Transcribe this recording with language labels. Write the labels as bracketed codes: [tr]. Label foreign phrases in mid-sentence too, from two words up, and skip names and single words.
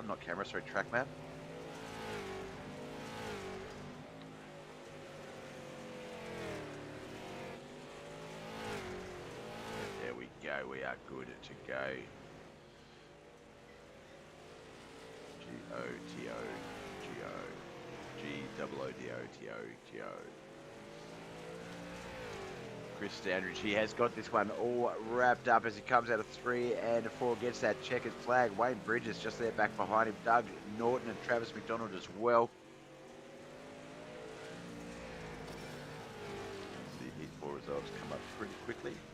[en] Not camera, sorry, track map. There we go, we are good to go. G-O-T-O, G-O, G-O-O-D-O-T-O, G-O. Chris Standridge, he has got this one all wrapped up as he comes out of 3 and 4, gets that checkered flag. Wayne Bridges just there back behind him. Doug Norton and Travis McDonald as well. The Heat 4 results come up pretty quickly.